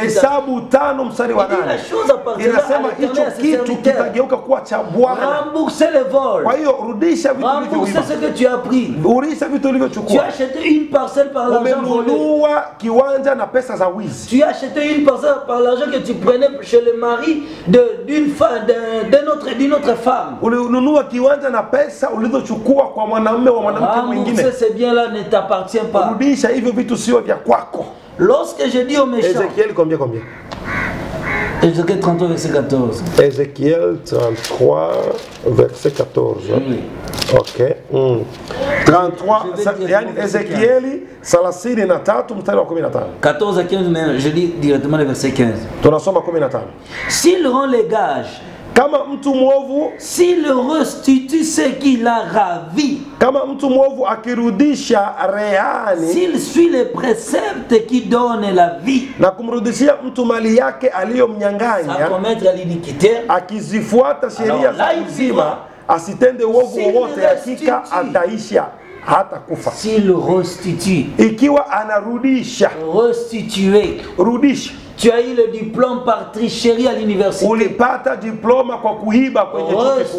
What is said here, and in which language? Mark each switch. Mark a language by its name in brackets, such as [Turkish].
[Swahili] Hesabu 5 mstari wa 8. Inasema hicho kitu kitageuka kuwa cha Bwana. [French] Rembourser les vols. [Swahili] Kwa hiyo rudisha vitu ulivyoiba. [French] Rembourser ce que tu as pris. [Swahili] Rudisha vitu ulivyochukua. [French] Tu as acheté une parcelle par l'argent volé. [Swahili] Umenunua kiwanja na pesa za wizi. [French] Tu as acheté une parcelle par l'argent que tu prenais chez le mari d'une femme d'une autre femme. [Swahili] Ulinunua kiwanja na pesa ulizochukua kwa mwanamume wa mwanamke mwingine. [French] Ces biens-là ne t'appartiennent pas. [Swahili] Rudisha hivyo vitu sio vya kwako. [French] Lorsque je dis aux méchants. Ézéchiel combien? Ézéchiel 33 verset 14. Ézéchiel 33 verset 14. Oui. [Swahili] OK. 33 yani Ezekieli 33 mstari wa 15. [French] 14 à 15 mais je lis directement le verset 15. [Swahili] Tunasoma 15. [French] S'il rend les gages [Swahili] Kama mtu mwovu, [French] s'il restitue ce qu'il a ravi, [Swahili] kama mtu mwovu akirudisha rehani, [French] s'il suit les préceptes qui donnent la vie, [Swahili] na kumrudishia mtu mali yake [French] sans [Swahili] aliyomnyang'anya, [French] commettre l'iniquité, [Swahili] akizifuata sheria za uzima, asitende uovu wowote, hakika ataisha hata kufa. [French] s'il restitue, [Swahili] Ikiwa anarudisha, [French] restituer. [Swahili] rudisha. [French] Tu as eu le diplôme par tricherie à l'université. [Swahili] Ulipata diploma kwa kuiba kwenye chuo kikuu,